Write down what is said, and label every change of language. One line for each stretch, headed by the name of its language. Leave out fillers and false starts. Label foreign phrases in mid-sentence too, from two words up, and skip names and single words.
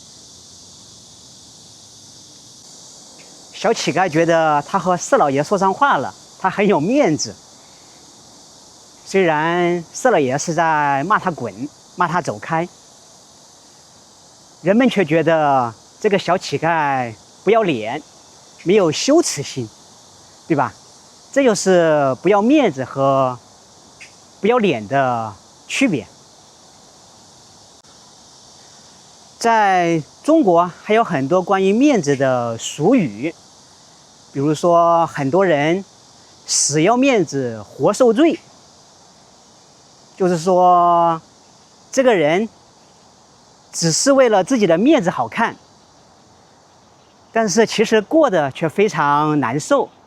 Chinese: 小乞丐覺得他和四老爺說上話了，他很有面子。雖然四老爺是在罵他滾，罵他走開，人們卻覺得這個小乞丐不要臉，沒有羞恥心，對吧？這就是不要面子和不要臉的區別。在中國還有很多關於面子的俗語，比如說很多人死要面子活受罪，就是說這個人只是為了自己的面子好看，但是其實過得卻非常難受。